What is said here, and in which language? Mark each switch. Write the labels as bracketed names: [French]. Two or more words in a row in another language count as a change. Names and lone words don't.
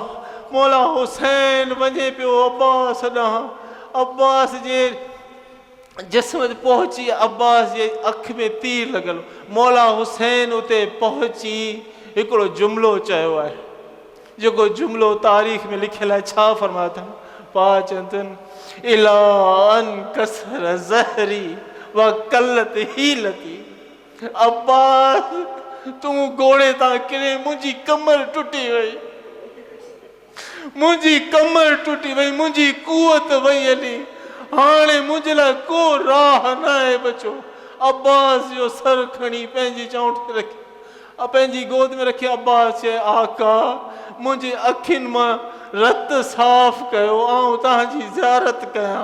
[Sindhi] मौला हुसैन वञे पियो अब्बास ॾांहुं, अब्बास जे जिस्म ते पहुची, अब्बास जे अख में तीर लॻल। मौला हुसैन उते पहुची हिकिड़ो जुमिलो चयो आहे, जेको जुमिलो तारीख़ में लिखियलु आहे। छा फरमाया अथनि? पा चवनि [Arabic] الآن انكسر ظهري وقلت حيلتي. [Sindhi] अब्बास तूं घोड़े तां किरे, मुंहिंजी कमर टुटी वई, मुंहिंजी कमर टुटी वई, मुंहिंजी कुवत वई हली, हाणे मुंहिंजे लाइ को राह न आहे बचो। अब्बास जो सर खणी पंहिंजी चौंठ ते रखी, पंहिंजी गोद में रखी अब्बास चए, आका मुंहिंजी अखियुनि मां रत साफ़ कयो, आऊं तव्हांजी ज़ियारत कयां।